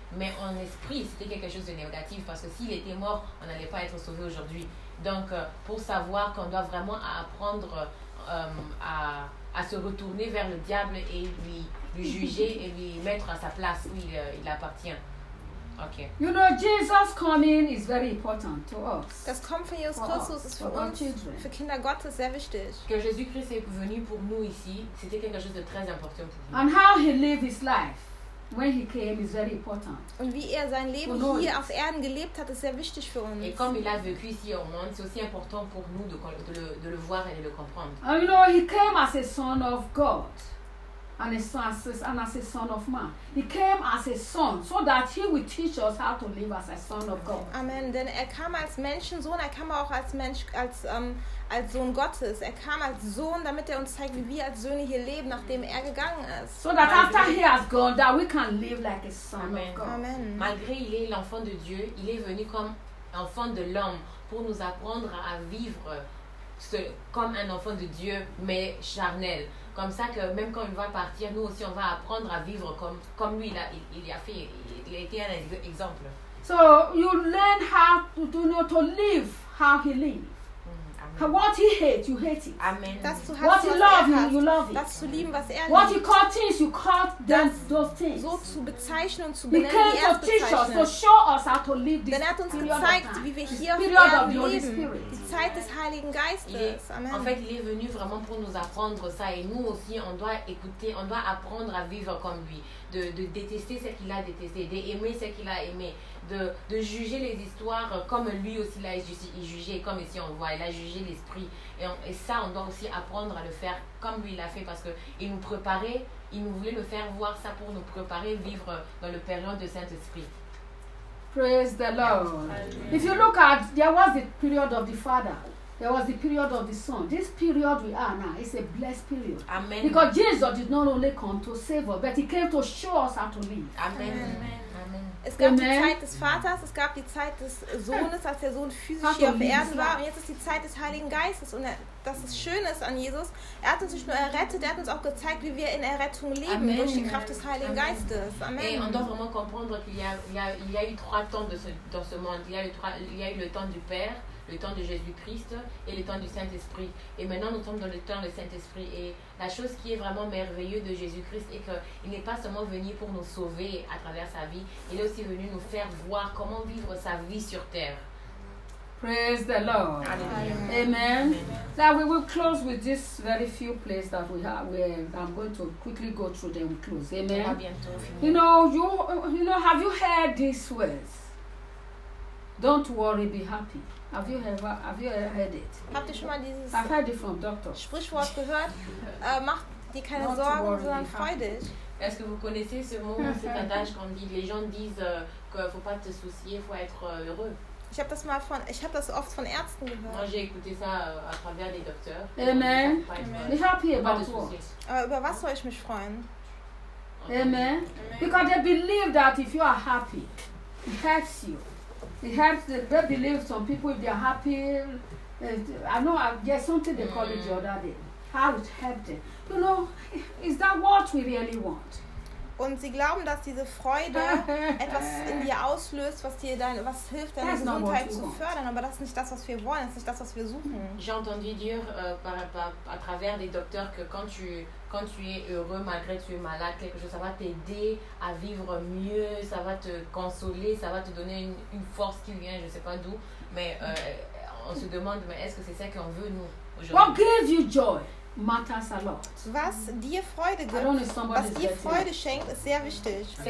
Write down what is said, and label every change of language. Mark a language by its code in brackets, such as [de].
[fr] Mais en esprit, c'était quelque chose de négatif, parce que s'il était mort, on n'allait pas être sauvé aujourd'hui. Donc, pour savoir qu'on doit vraiment apprendre à se retourner vers le diable et lui juger et lui mettre à sa place où il appartient. [en] Okay. You know, Jesus coming is very important to us. [de] Das Kommen von Jesus Christus ist für uns, für Kinder Gottes, sehr wichtig. [fr] Que Jésus-Christ est venu pour nous ici, c'était quelque chose de très important pour nous. [en] And how he lived his life. when he came is very important. [de] Und wie er sein Leben pour hier auf Erden gelebt hat, ist sehr wichtig für uns. [fr] Et comme il a vécu ici au monde, c'est aussi important pour nous de le voir et de le comprendre. [en] And you know, he came as a son of God. And as a son of man. He came as a son, so that he will teach us how to live as a son of God. Amen. [de] Denn er kam als Menschensohn, er kam auch als Mensch, als Sohn Gottes. Er kam als Sohn, damit er uns zeigt, wie wir als Söhne hier leben, nachdem er gegangen ist. [en] So that after he has gone, that we can live like a son Amen. Of God. Amen. [fr] Malgré il est l'enfant de Dieu, il est venu comme enfant de l'homme pour nous apprendre à vivre comme un enfant de Dieu, mais charnel. Comme ça que même quand il va partir, nous aussi on va apprendre à vivre comme lui il a fait, il a été un exemple. [en] So you learn how to know to live how he lives. Mm-hmm. What he hates, you hate it. Amen. What he loves, you love it. [de] Das zu lieben, was er [en] what he called things, you call them those things. [de] So zu bezeichnen und zu benennen, wie er es bezeichnet. [en] He came to teach us, to show us how to live this. [de] Denn er hat uns gezeigt, wie wir hier [en] the [de] leben. [en] Of the Holy Spirit. [de] Die Zeit des Heiligen Geistes. Amen. [fr] En fait, il est venu vraiment pour nous apprendre ça, et nous aussi, on doit écouter, on doit apprendre à vivre comme lui, de détester ce qu'il a détesté, d'aimer ce qu'il a aimé. De juger les histoires comme lui aussi l'a jugé, comme ici on voit, il a jugé l'esprit. Et ça, on doit aussi apprendre à le faire comme lui l'a fait, parce qu'il nous préparait, il nous voulait le faire voir ça pour nous préparer, vivre dans le période de Saint-Esprit. [en] Praise the Lord. Amen. If you look at, there was the period of the Father, there was the period of the Son. This period we are now, it's a blessed period. Amen. Because Jesus did not only come to save us, but he came to show us how to live. Amen. Amen. [de] Es gab Amen. Die Zeit des Vaters, es gab die Zeit des Sohnes, als der Sohn physisch hier auf Erden war. Und jetzt ist die Zeit des Heiligen Geistes. Und das ist Schönes an Jesus. Er hat uns nicht nur errettet, er hat uns auch gezeigt, wie wir in Errettung leben, Amen. Durch die Kraft des Heiligen Amen. Geistes. Amen. [fr] Et on doit vraiment comprendre qu'il y a eu trois temps dans ce monde. Il y a eu le temps du Père, le temps de Jésus-Christ et le temps du Saint-Esprit. Et maintenant, nous sommes dans le temps du Saint-Esprit. Et la chose qui est vraiment merveilleuse de Jésus-Christ est qu'il n'est pas seulement venu pour nous sauver à travers sa vie, il est aussi venu nous faire voir comment vivre sa vie sur terre. [en] Praise the Lord. Alleluia. Amen. Amen. Now we will close with this very few places that we have. I'm going to quickly go through them and close. Amen. [fr] Bientôt, [en] you know, have you heard these words? Don't worry, be happy. Have you heard it? [de] Habt ihr schon mal dieses [en] I've heard it from doctor. [de] Sprichwort gehört? Mach dir keine [en] Not [de] Sorgen, [en] worry, [de] sondern freu dich. [fr] Est-ce que vous connaissez ce mot, cet adage qu'on dit? Les gens disent qu'il ne faut pas te soucier, il faut être heureux. [de] Ich hab das oft von Ärzten gehört. [fr] Moi, j'ai écouté ça à travers les docteurs. Amen. [de] Ich hab hier [fr] pas de soucier. [de] Über was soll ich mich freuen? Amen. [en] Because they believe that if you are happy, it helps you. It helps. They believe some people if they are happy. I know, something they call it the other day. How it helped them. You know, is that what we really want? [de] Und sie glauben, dass diese Freude etwas in dir auslöst, was hilft deine Gesundheit zu fördern. Aber das ist nicht das, was wir wollen. Das ist nicht das, was wir suchen. [fr] J'ai entendu dire à travers les docteurs que quand tu es heureux malgré que tu es malade, quelque chose, ça va t'aider à vivre mieux, ça va te consoler, ça va te donner une force qui vient, je ne sais pas d'où. Mais on se demande, mais est-ce que c'est ça qu'on veut, nous, aujourd'hui? [en] What gives you joy? Matters a lot. [de] Was dir Freude gibt, was dir Freude schenkt, ist sehr wichtig.